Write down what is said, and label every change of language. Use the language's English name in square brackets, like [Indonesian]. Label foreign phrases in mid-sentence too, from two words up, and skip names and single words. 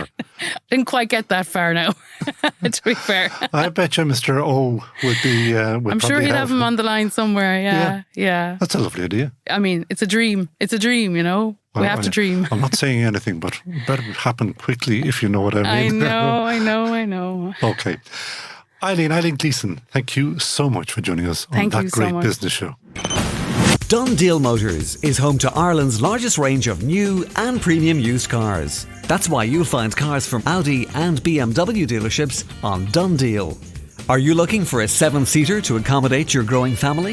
[English] Didn't quite get that far now, to be fair. I bet you Mr. O would be... I'm sure he'd have him on the line somewhere, yeah. That's a lovely idea. I mean, it's a dream. It's a dream, we have to dream. I'm not saying anything, but it better happen quickly, if you know what I mean. I know. Okay. Eibhlín Gleeson, thank you so much for joining us on That Great Business Show. DoneDeal Motors is home to Ireland's largest range of new and premium used cars. That's why you'll find cars from Audi and BMW dealerships on DoneDeal. Are you looking for a 7-seater to accommodate your growing family?